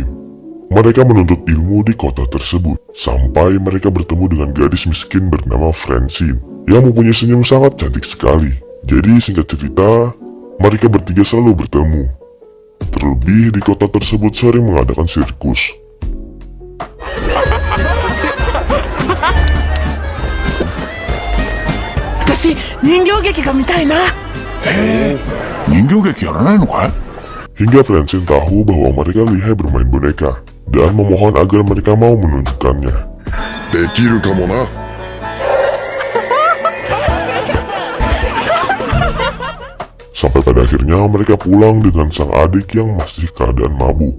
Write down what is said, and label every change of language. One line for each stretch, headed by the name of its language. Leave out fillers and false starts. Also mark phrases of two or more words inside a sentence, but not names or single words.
Indonesian: Mereka menuntut ilmu di kota tersebut sampai mereka bertemu dengan gadis miskin bernama Francine yang mempunyai senyum sangat cantik sekali. Jadi singkat cerita, mereka bertiga selalu bertemu. Terlebih di kota tersebut sering mengadakan sirkus.
Japanese: あたし、人形劇が見たいな.
Indonesian: Hingga Francine tahu bahwa mereka lihai bermain boneka dan memohon agar mereka mau menunjukkannya.
Japanese: できるかもな.
Indonesian: Sampai pada akhirnya mereka pulang dengan sang adik yang masih keadaan mabuk.